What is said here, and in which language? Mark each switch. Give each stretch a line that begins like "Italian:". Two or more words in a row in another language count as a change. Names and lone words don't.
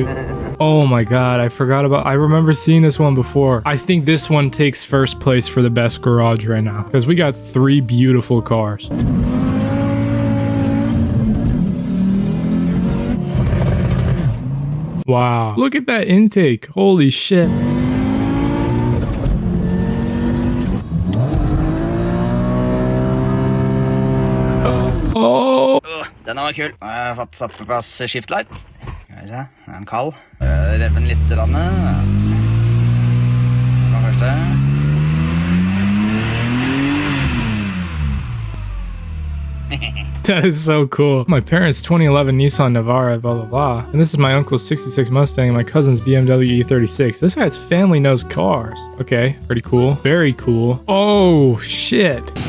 English: Oh my god, I remember seeing this one before. I think this one takes first place for the best garage right now because we got 3 beautiful cars. Wow, look at that intake. Holy shit. Oh.
Norwegian: Den var kul. Jeg har fått satt på plass
English: shift light.
Norwegian: Skal vi se, den er kald. Reven litt rann. Den første.
English: That is so cool. My parents' 2011 Nissan Navara, blah, blah, blah. And this is my uncle's 66 Mustang and my cousin's BMW E36. This guy's family knows cars. Okay, pretty cool. Very cool. Oh, shit.